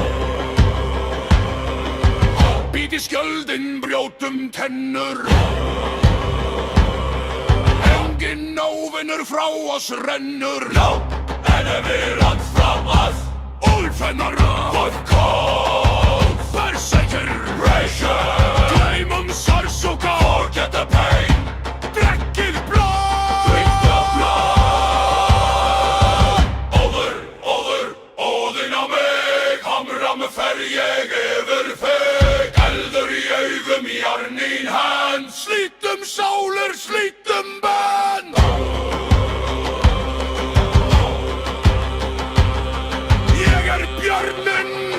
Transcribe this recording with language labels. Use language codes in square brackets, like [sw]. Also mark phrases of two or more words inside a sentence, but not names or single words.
[is] být í skjöldin, brjótum tennur, engin óvinur frá oss rennur. [en] No enemy runs from us. [is] Úlfennar, [en] With cold [is] berserkir, [en] pressure. [is] gleymum sársauka, [en] Forget the pain. [is] drekkið blóð. [en] Drink the blood. [is] Óðinn á mig. Hamram fer ég yfir þig. Eldur í augum, jarn í hand. Slítum sálir, slítum bönn. Ég björnin.